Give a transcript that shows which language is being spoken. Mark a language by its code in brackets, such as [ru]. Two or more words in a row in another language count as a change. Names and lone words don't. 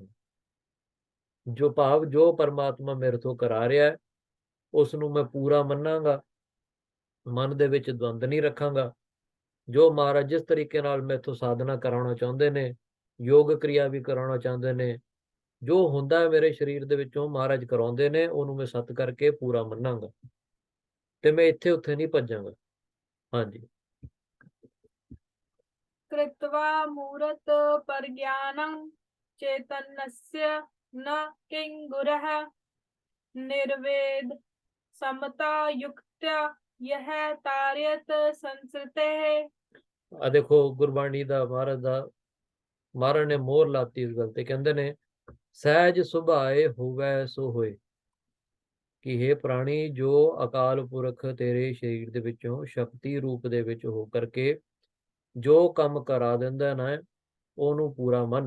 [pa] ਜੋ ਭਾਵ ਜੋ ਪਰਮਾਤਮਾ ਮੇਰੇ ਤੋਂ ਕਰਾ ਰਿਹਾ ਉਸ ਨੂੰ ਮੈਂ ਪੂਰਾ ਮੰਨਾਂਗਾ, ਮਨ ਦੇ ਵਿੱਚ ਦਵੰਦ ਨਹੀਂ ਰੱਖਾਂਗਾ। ਜੋ ਮਹਾਰਾਜ ਜਿਸ ਤਰੀਕੇ ਨਾਲ ਮੈਥੋਂ ਸਾਧਨਾ ਕਰਾਉਣਾ ਚਾਹੁੰਦੇ ਨੇ, ਯੋਗ ਕਿਰਿਆ ਵੀ ਕਰਾਉਣਾ ਚਾਹੁੰਦੇ ਨੇ, ਜੋ ਹੁੰਦਾ ਹੈ ਮੇਰੇ ਸਰੀਰ ਦੇ ਵਿੱਚੋਂ ਮਹਾਰਾਜ ਕਰਾਉਂਦੇ ਨੇ, ਉਹਨੂੰ ਮੈਂ ਸਤ ਕਰਕੇ ਪੂਰਾ ਮੰਨਾਂਗਾ, ਤੇ ਮੈਂ ਇੱਥੇ ਉੱਥੇ ਨਹੀਂ ਭੱਜਾਂਗਾ। ਹਾਂਜੀ। [sa] कृत्वा मूरत परज्ञानं चैतन्यस्य न किंगुरः निर्वेद समता युक्त्या यह तार्यत संसृते। [pa] ਆ ਦੇਖੋ ਗੁਰਬਾਣੀ ਦਾ ਮਹਾਰਾਜ ਨੇ ਮੋਹਰ ਲਾਤੀ ਇਸ ਗੱਲ ਤੇ। ਕਹਿੰਦੇ ਨੇ ਸਹਿਜ ਸੁਭਾਏ ਹੋਵੇ ਸੋ ਹੋਏ, ਕਿ हे ਪ੍ਰਾਣੀ, ਜੋ ਅਕਾਲ ਪੁਰਖ ਤੇਰੇ ਸਰੀਰ ਦੇ ਵਿੱਚੋਂ ਸ਼ਕਤੀ ਰੂਪ ਦੇ ਵਿੱਚ ਹੋ ਕਰਕੇ ਜੋ ਕੰਮ ਕਰਾ ਦਿੰਦਾ ਨਾ, ਉਹਨੂੰ ਪੂਰਾ ਮੰਨ।